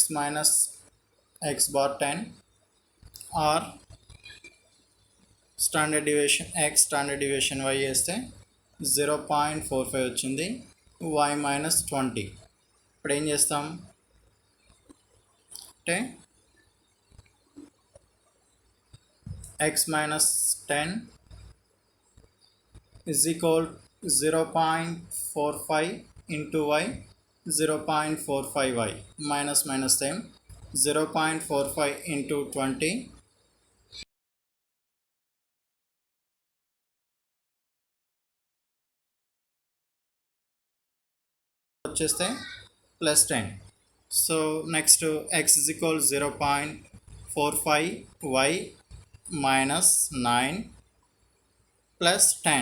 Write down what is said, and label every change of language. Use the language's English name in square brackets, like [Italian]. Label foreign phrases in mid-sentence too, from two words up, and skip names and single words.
[English] minus x bar 10 r standard deviation x standard deviation y [Telugu] చేస్తే 0.45 వచ్చింది, [English] y minus 20. [Telugu] ఇప్పుడు ఏం చేస్తాం అంటే [English] x minus 10 is equal 0.45 into y 0.45y minus minus same 0.45 into 20 వచ్చేస్తే plus 10. So next x is equal 0.45y minus 9 plus 10.